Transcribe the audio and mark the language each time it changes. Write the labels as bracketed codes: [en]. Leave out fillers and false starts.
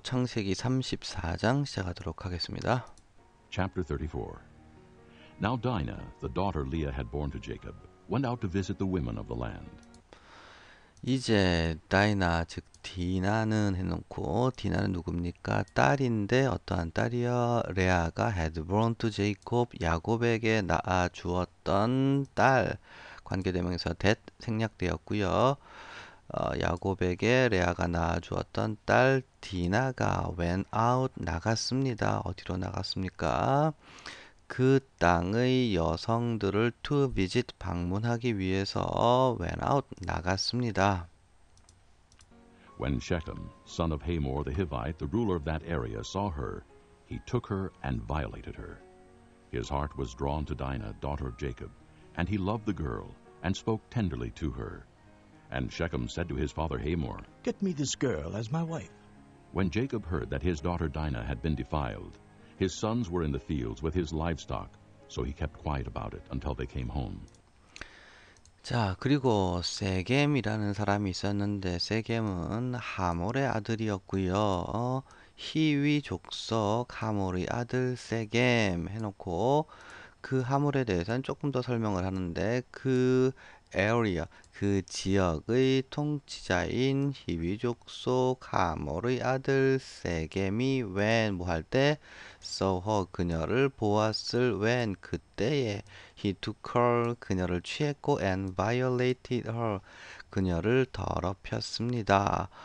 [ko] 창세기 34장 시작하도록 하겠습니다. [en] Chapter 34. Now Dinah, the daughter Leah had borne to Jacob, went out to visit the women of the land. [ko] 이제 다이나 즉 디나는 해놓고 디나는 누굽니까? 딸인데 어떠한 딸이요? 레아가 [en] had born to Jacob [ko] 야곱에게 낳아 주었던 딸 관계대명사 that 생략되었고요. 야곱에게 레아가 낳아 주었던 딸 디나가 [en] went out [ko] 나갔습니다. 어디로 나갔습니까? 그 땅의 여성들을 [en] to visit [ko] 방문하기 위해서 [en] went out [ko] 나갔습니다. [en] When Shechem, son of Hamor the Hivite, the ruler of that area, saw her, he took her and violated her. His heart was drawn to Dinah, daughter of Jacob, and he loved the girl, and spoke tenderly to her. And Shechem said to his father Hamor, Get me this girl as my wife. When Jacob heard that his daughter Dinah had been defiled, his sons were in the fields with his livestock, so he kept quiet about it until they came home. [ko] 자, 그리고 세겜이라는 사람이 있었는데 세겜은 하몰의 아들이었고요. 히위 족속 하몰의 아들 세겜 해놓고 그 하몰에 대해서는 조금 더 설명을 하는데 그 area, 그 지역의 통치자인 히위족 속 하몰의 아들 세겜이 when 뭐 할 때 [en] saw her [ko] 그녀를 보았을 when 그때에 [en] he took her [ko] 그녀를 취했고 [en] and violated her [ko] 그녀를 더럽혔습니다.